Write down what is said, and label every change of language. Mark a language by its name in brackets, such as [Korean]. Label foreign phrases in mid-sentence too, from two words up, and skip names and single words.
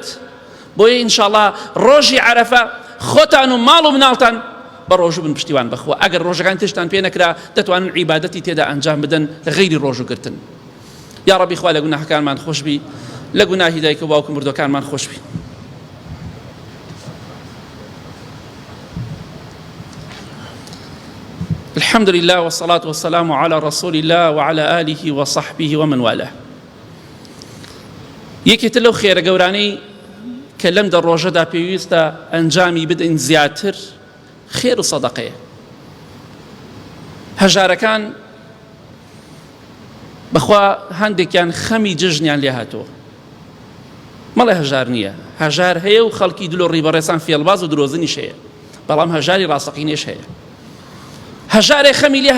[Central Kurdish] بۆیە ئینشاءڵڵا ڕۆژی عەرەفە خۆتان و ماڵ و مناڵتان بە ڕۆژوو بن پشتیوان بخوا. ئەگەر ڕۆژەکان تشتان پێ نەکرا دەتوانن عیبادەتی تێدا ئەنجام بدەن غەیری ڕۆژوگرتن. یا ڕەبی خوا لە گوناهەکانمان خۆش بی، لە گوناهی دایک و باوک و مردوەکانمان خۆش بی. [Arabic] الحمد لله والصلاة والسلام على رسول الله وعلى آله وصحبه ومن والاه. [Central Kurdish] یەکێتە لەو خێرە گەورانەی کە لەم دە ڕۆژەدا پێویستە ئەنجامی بدەین زیاتر خێر و سەدەقەیە. هەژارەکان بەخوا هەندێکیان خەمی جژنیان لێ هاتووە مەڵێ هەژار نییە هەژار هەیە و خەڵکی دلۆ ڕیبەڕێسان فێڵباز و درۆزنیش هەیە بەڵام هەژاری ڕاستەقینێش هەیە هەژارێ خەمی لێ